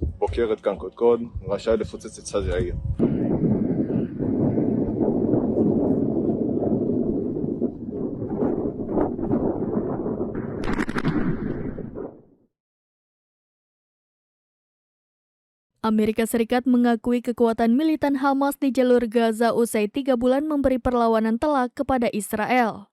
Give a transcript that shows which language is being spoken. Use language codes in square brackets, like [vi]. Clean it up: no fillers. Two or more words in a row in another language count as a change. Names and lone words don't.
[he] בוקרת כאן קודקוד, רשאי לפוצץ את צד העיר. [id] Amerika Serikat mengakui kekuatan militan Hamas di jalur Gaza usai 3 bulan memberi perlawanan telak kepada Israel.